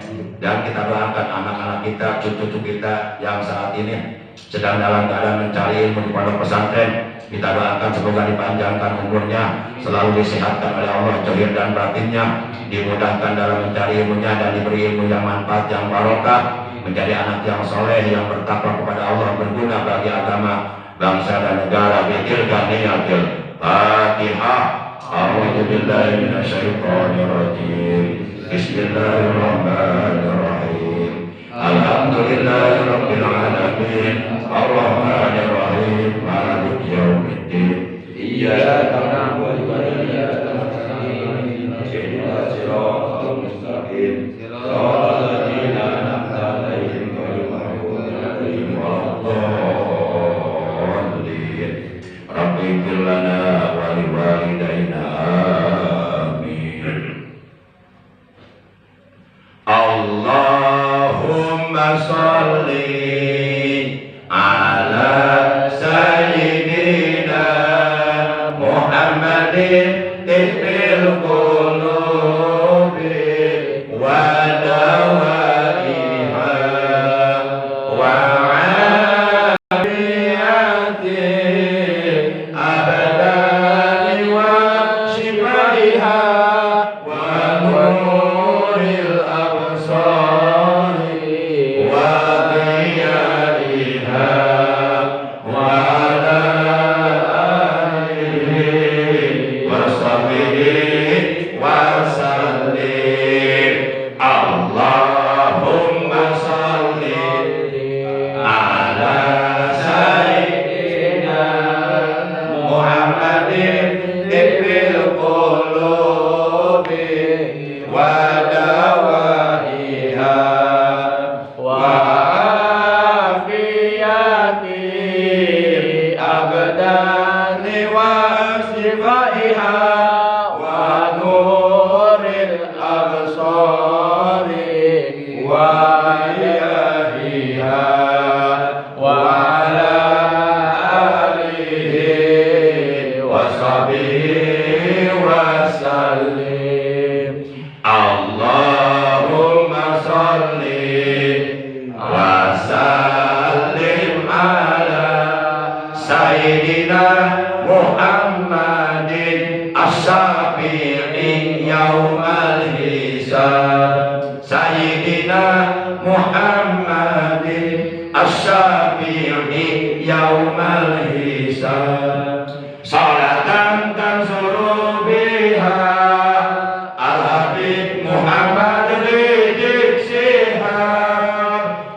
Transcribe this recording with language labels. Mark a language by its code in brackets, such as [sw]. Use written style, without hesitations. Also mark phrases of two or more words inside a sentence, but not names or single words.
[id] Dan kita doakan anak-anak kita, cucu-cucu kita yang saat ini sedang dalam keadaan mencari ilmu di pondok pesantren, kita doakan semoga dipanjangkan umurnya, selalu disehatkan oleh Allah zahir dan batinnya, dimudahkan dalam mencari ilmunya dan diberi ilmu yang manfaat, yang barokah, menjadi anak yang soleh, yang bertakwa kepada Allah, berguna bagi agama, bangsa dan negara. [ar] بتلك النية الفاتحة. أعوذ بالله من الشيطان الرجيم. بسم الله الرحمن الرحيم. الحمد لله رب العالمين. الرحمن الرحيم. مالك يوم الدين. إياك نعبد وإياك نستعين. اهدنا الصراط المستقيم. صراط الذين أنعمت عليهم غير المغضوب عليهم ولا الضالين. رب اغفر لنا ولوالدينا. آمين. اللهم صل على سيدنا محمد طب القلوب ودوائها وعافية الأبدان وشفائها ونور الأبصار وضيائها وعلى آله وصحبه وسلم. اللهم صل على سيدنا محمد طب القلوب ودوائها و عافية الأبدان وشفائها ونور الأبصار وضيائها وعلى آله وصحبه وسلم. اللهم صل وسلم على سيدنا محمد الشافع يوم الحساب. سيدنا محمد الشافع يوم الحساب. صلاة تنصر بها الحبيب محمد رزق شهاب.